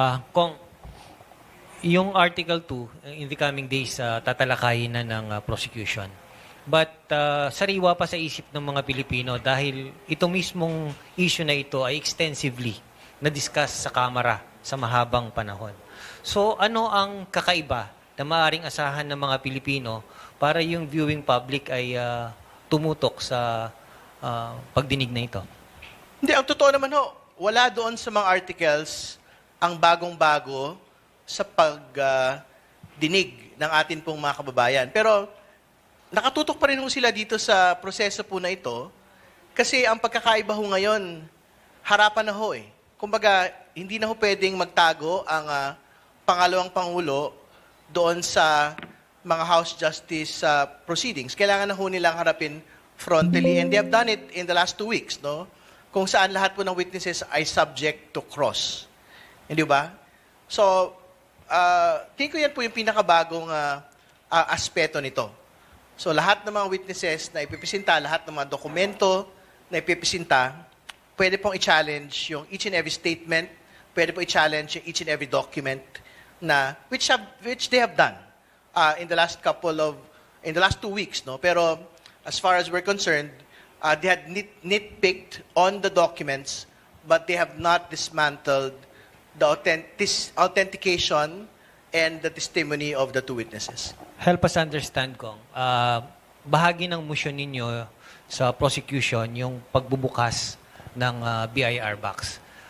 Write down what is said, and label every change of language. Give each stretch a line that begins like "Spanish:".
Filipino: Kung yung Article 2, in the coming days, tatalakayin na ng prosecution. But sariwa pa sa isip ng mga Pilipino dahil itong mismong issue na ito ay extensively na-discuss sa Kamara sa mahabang panahon. So ano ang kakaiba na maaaring asahan ng mga Pilipino para yung
English: viewing public
Filipino: ay tumutok sa pagdinig na ito? Hindi, ang totoo naman ho, wala doon sa mga articles ang bagong-bago sa pagdinig ng atin pong mga kababayan. Pero nakatutok pa rin ho sila dito sa proseso po na ito kasi ang pagkakaiba ho ngayon, harapan na ho eh. Kumbaga, hindi na ho pwedeng magtago ang pangalawang Pangulo doon sa mga House Justice proceedings. Kailangan na ho nilang harapin
English: frontally and they have done it in the last 2 weeks,
Filipino: no? Kung saan lahat po ng witnesses ay
English: subject to cross.
Filipino: Hindi ba? So, tingin ko yan po yung pinakabagong aspeto nito. So, lahat ng mga witnesses na ipipresenta, lahat ng mga dokumento na ipipresenta, pwede pong i-challenge yung
English: each and every statement,
Filipino: pwede pong i-challenge yung
English: each and every document
Filipino: na
English: which they have done in the last 2 weeks,
Filipino: no?
English: Pero as far as we're concerned, they had nitpicked on the documents, but they have not dismantled the authentication and the testimony of the 2 witnesses. Help us understand, Kong.
Filipino: Bahagi ng motion ninyo sa prosecution yung pagbubukas ng BIR box.